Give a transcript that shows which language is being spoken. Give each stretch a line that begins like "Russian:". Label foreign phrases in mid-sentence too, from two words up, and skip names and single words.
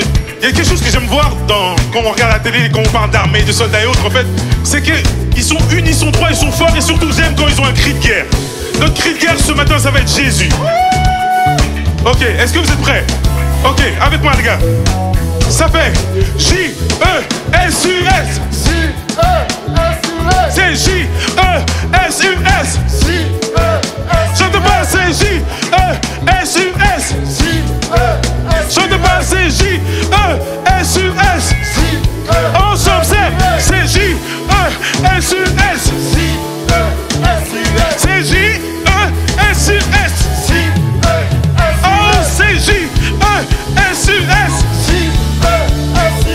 French: Il y a quelque chose que j'aime voir quand on regarde la télé et quand on parle d'armée, de soldats et autres, en fait, c'est qu'ils sont unis, ils sont trois, ils sont forts, et surtout, j'aime quand ils ont un cri de guerre. Notre cri de guerre ce matin, ça va être Jésus. Ok, est-ce que vous êtes prêts? Ok, avec moi, les gars. Ça fait J-E-S-U-S. C'est J-E-S-U-S. Chante pas, c'est J-E-S-U-S. Chante pas, c'est J-E-S-U-S. Ensemble, c'est J-E-S-U-S. C'est J-E-S-U-S. Oh, c'est J-E-S-U-S.